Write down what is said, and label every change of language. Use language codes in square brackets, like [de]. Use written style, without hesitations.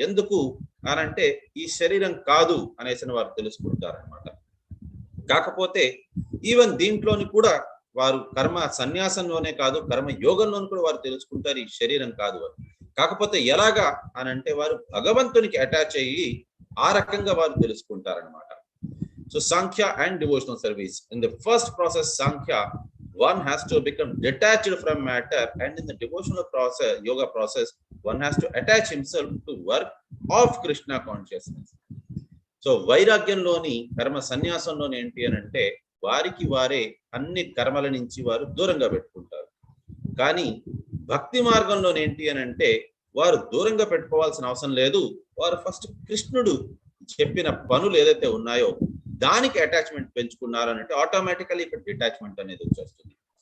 [te] ఎందుకు అనంటే ఈ శరీరం కాదు అనేసి వారు తెలుసుకుంటారు అనమాట. కాకపోతే ఈవెన్ దీంట్లోని కూడా వారు కర్మ సన్యాసంలోనే కాదు కర్మ యోగంలోని కూడా వారు తెలుసుకుంటారు ఈ శరీరం కాదు అని. కాకపోతే ఎలాగా అని అంటే వారు భగవంతునికి అటాచ్ అయ్యి ఆ రకంగా వారు తెలుసుకుంటారనమాట. [en] So Sankhya and devotional service, in the first process Sankhya one has to become detached from matter, and in the devotional process, yoga process, one has to attach himself to work of Krishna consciousness. [te] So వైరాగ్యంలోని కర్మ సన్యాసంలోని ఏంటి అని అంటే వారికి వారే అన్ని కర్మల నుంచి వారు దూరంగా పెట్టుకుంటారు. కానీ భక్తి మార్గంలోని ఏంటి అని అంటే వారు దూరంగా పెట్టుకోవాల్సిన అవసరం లేదు, వారు ఫస్ట్ కృష్ణుడు చెప్పిన పనులు ఏదైతే ఉన్నాయో దానికి అటాచ్మెంట్ పెంచుకున్నారు అంటే ఆటోమేటికల్లీ ఇక్కడ డిటాచ్మెంట్ అనేది వచ్చేస్తుంది.